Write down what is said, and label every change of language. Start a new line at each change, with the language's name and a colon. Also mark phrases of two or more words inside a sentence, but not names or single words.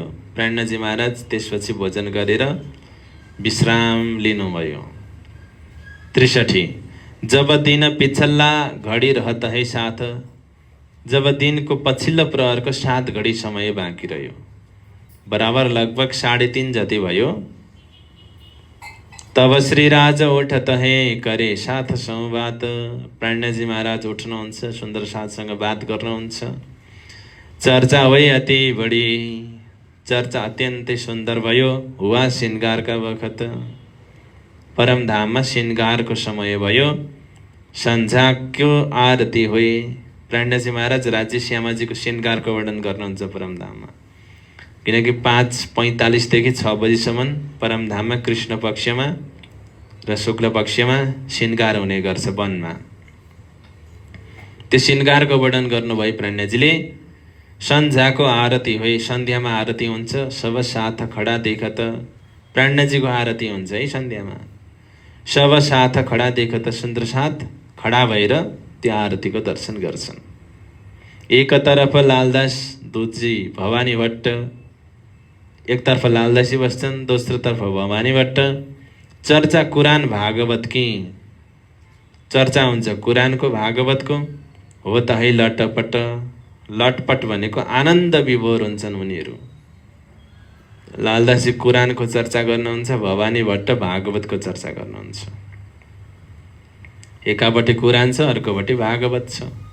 Nepali: प्राज्ञजी महाराज त्यसपछि भोजन गरेर विश्राम लिनुभयो।
Hindi: 63 जब दिन पिछल्ला घडी रहत है साथ।
Nepali: जब दिनको पछिल्लो प्रहरको 7 घडी समय बाँकी रह्यो, बराबर लगभग 3:30 जति भयो।
Hindi: तब श्री राजा उठत है करे साथ संवाद।
Nepali: प्राज्ञजी महाराज उठ्नुहुन्छ, सुन्दर साथसँग बात गर्नुहुन्छ।
Hindi: चर्चा होइ अति बढी,
Nepali: चर्चा अत्यन्तै सुन्दर भयो।
Hindi: हुआ श्रृङ्गारका बखत,
Nepali: परमधाममा श्रृङ्गारको समय भयो।
Hindi: सन्झाको आरती होइ।
Nepali: प्राण्डजी महाराज राज्य श्यामाजीको श्रृङ्गारको वर्णन गर्नुहुन्छ परमधाममा, किनकि 5:45 6 बजीसम्म परमधाममा कृष्ण पक्षमा र शुक्ल पक्षमा श्रृङ्गार हुने गर्छ वनमा। त्यो श्रृङ्गारको वर्णन गर्नुभयो प्राण्डजीले।
Hindi: सन्झाको आरती होइ,
Nepali: सन्ध्यामा आरती हुन्छ।
Hindi: सब साथ खडा देखत,
Nepali: प्राण्डजीको आरती हुन्छ है सन्ध्यामा।
Hindi: सब साथ खडा देखत,
Nepali: सुन्दर साथ खडा भएर त्यो आरतीको दर्शन गर्छन्।
Hindi: एकतर्फ लालदास दुजी भवानी भट्ट,
Nepali: एकतर्फ लालदासी बस्छन्, दोस्रोतर्फ भवानी भट्ट।
Hindi: चर्चा कुरान भागवत कि,
Nepali: चर्चा हुन्छ कुरानको भागवतको।
Hindi: हो त है लटपट,
Nepali: लटपट भनेको आनन्द विभोर हुन्छन् उनीहरू। लालदासी कुरानको चर्चा गर्नुहुन्छ, भवानी भट्ट भागवतको चर्चा गर्नुहुन्छ। एकापट्टि कुरान छ, अर्कोपट्टि भागवत छ।